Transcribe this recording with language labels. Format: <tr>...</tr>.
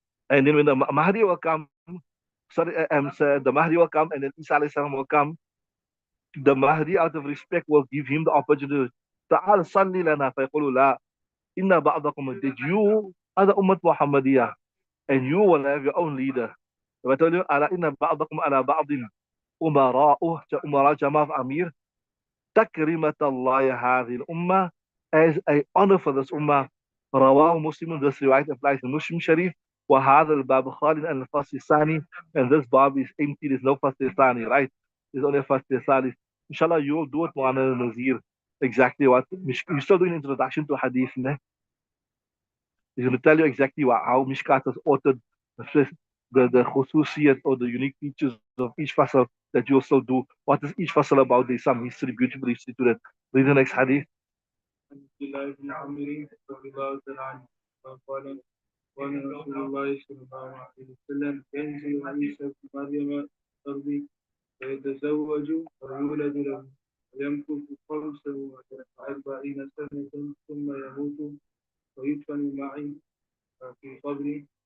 <en>And then when the Mahdi will come, so the Mahdi will come, and then Isa alayhi salam will come. The Mahdi, out of respect, will give him the opportunity.</en> <ar>تعال صلي لنا فيقول لا إن بعضكم,</ar> <en>did you are the Ummah Muhammadiyah, and you will have your own leader. If I tell you</en> <ar>ألا إن بعضكم على بعض أمراء, أمراء جماعة أمير, تكريمة الله هذه الأمة,</ar> <en>as a honor for this ummah.</en> <ar>رواه مسلم,</ar> <en>this riwayat applies to Muslim Sharif.</en> <ar>وهذا الباب خالي عن الفصل الثاني,</ar> <en>and this bab is empty, there's no</en> <ar>فصل ثاني,</ar> <en>right? There's only a</en> <ar>فصل ثالث.</ar> <en>Inshallah, you will do it, Moulana Nazeem. Exactly what you're still doing introduction to hadith, ne? He's going to tell you exactly how Mishkaat has authored the khususiyat or the unique features of each fasal that you also do. What is each fasal about? There's some history, beautiful history to that. Read the next hadith.</en> <ar>عن عبد الله بن عمرو رضي الله تعالى عنه قال قال رسول الله صلى الله عليه وسلم ينزل عيسى بن مريم الأرض فيتزوج ويولد له ويمكث 45 سنة ثم يموت ويدفن معي في قبري</ar>